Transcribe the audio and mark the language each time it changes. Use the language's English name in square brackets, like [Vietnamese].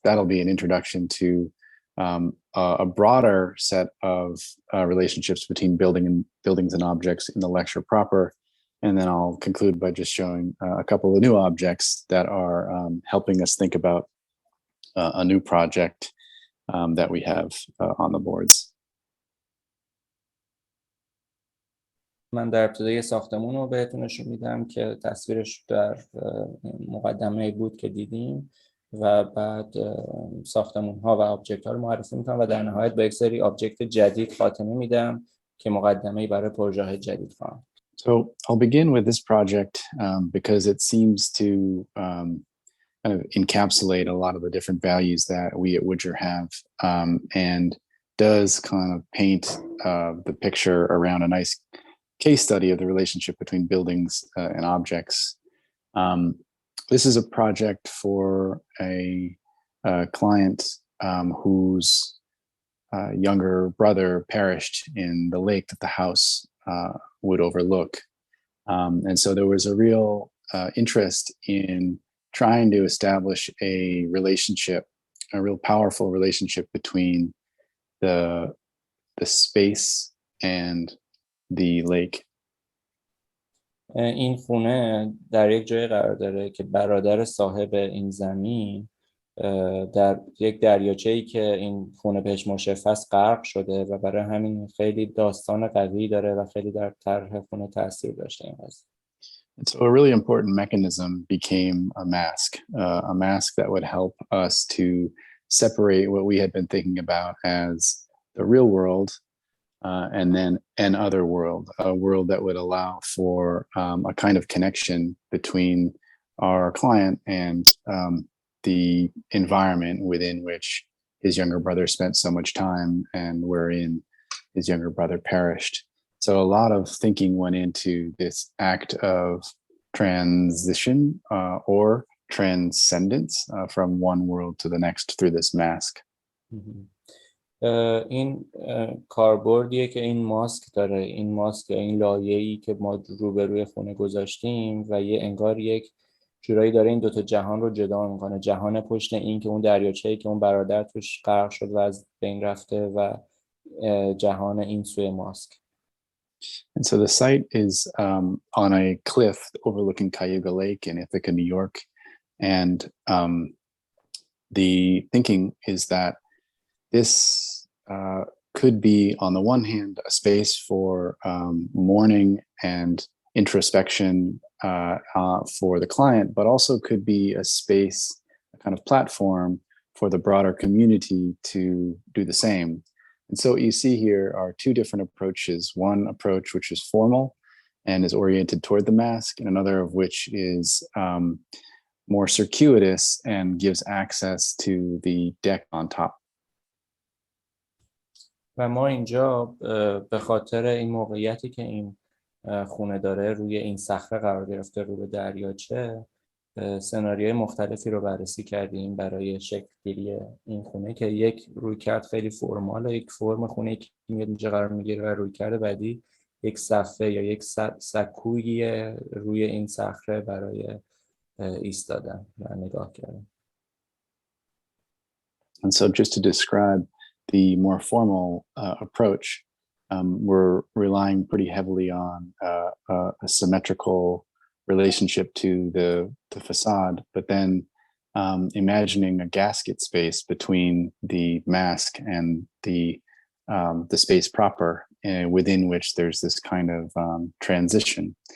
[English] That'll be an introduction to a broader set of relationships between buildings and objects in the lecture proper. And then I'll conclude by just showing a couple of new objects that are helping us think about a new project that we have on the boards. [Persian] من در ابتدای ساختمون رو بهتون نشون میدم که تصویرش در مقدمه بود که دیدیم و بعد ساختمون ها و آبجکت ها رو معرفی میکنم و در نهایت با یک سری آبجکت جدید خاتمه میدم که مقدمه‌ای برای پروژه جدید خواهم. [English] So I'll begin with this project because it seems to kind of encapsulate a lot of the different values that we at Woodger have and does kind of paint the picture around a nice case study of the relationship between buildings and objects. This is a project for a client whose younger brother perished in the lake that the house would overlook. And so there was a real interest in trying to establish a relationship, a real powerful relationship between the space and the lake. [Persian] این خونه در یک جای قرار داره که برادر صاحب این زمین در یک دریاچه‌ای که این خونه بهش مشرف است غرق شده و برای همین خیلی داستان قوی داره و خیلی در طرح خونه تاثیر داشته این قضیه. [English] And so a really important mechanism became a mask that would help us to separate what we had been thinking about as the real world and then an other world, a world that would allow for a kind of connection between our client and the environment within which his younger brother spent so much time and wherein his younger brother perished. So a lot of thinking went into this act of transition or transcendence from one world to the next through this mask. [Persian] این کاربردیه که این ماسک داره، این ماسک یا این لایه‌ای که ما روبروی خونه گذاشتیم و یه انگار یک جورایی داره این دوتا جهان رو جدا میکنه، جهان پشت این که اون دریاچه‌ای که اون برادر توش غرق شد و از بین رفته و جهان این سوی ماسک. [English] And so the site is on a cliff overlooking Cayuga Lake in Ithaca, New York. And the thinking is that this could be, on the one hand, a space for mourning and introspection for the client, but also could be a space, a kind of platform for the broader community to do the same. And so what you see here are two different approaches. One approach which is formal and is oriented toward the mask, and another of which is more circuitous and gives access to the deck on top. [Persian] و ما اینجا به خاطر این موقعیتی که این خونه داره روی این صخره قرار گرفته رو به دریاچه، سناریوهای مختلفی رو بررسی کردیم برای شکل گیری این خونه که یک رویکرد خیلی فرماله، یک فرم خونه که میاد اینجا قرار میگیره و رویکرد بعدی یک صفحه یا یک سکویی روی این صخره برای ایستادن و نگاه کردن. [English] And so just to describe the more formal approach, we're relying pretty heavily on a symmetrical relationship to the facade, but then imagining a gasket space between the mask and the space proper, within which there's this kind of transition.